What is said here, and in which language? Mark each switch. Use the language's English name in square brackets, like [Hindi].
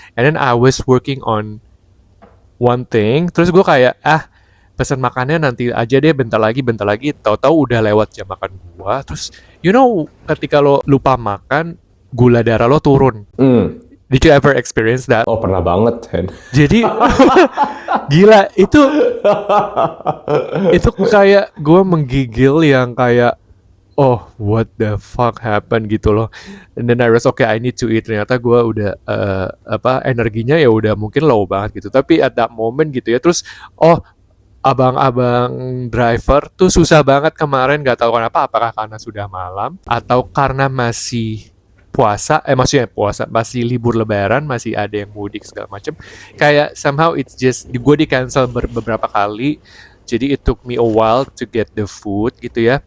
[English] And then I was working on one thing. [Indonesian] Terus gue kayak, pesan makannya nanti aja deh, bentar lagi. Tahu-tahu udah lewat jam makan gua. Terus, ketika lo lupa makan, gula darah lo turun. [English] Did you ever experience that? [Indonesian] Oh, pernah banget, Hen. Jadi gila itu kayak gue menggigil yang kayak [English] oh what the fuck happened [Indonesian] gitu loh. [English] And then I was okay I need to eat. [Indonesian] Ternyata gue udah energinya ya udah mungkin low banget gitu. Tapi [English] at that moment [Indonesian] gitu ya terus abang-abang driver tuh susah banget kemarin, gak tahu kenapa, apakah karena sudah malam atau karena masih maksudnya puasa, masih libur lebaran, masih ada yang mudik segala macam. Kayak somehow [English] it's just [Indonesian] gue di cancel beberapa kali. [English] Jadi it took me a while to get the food gitu ya.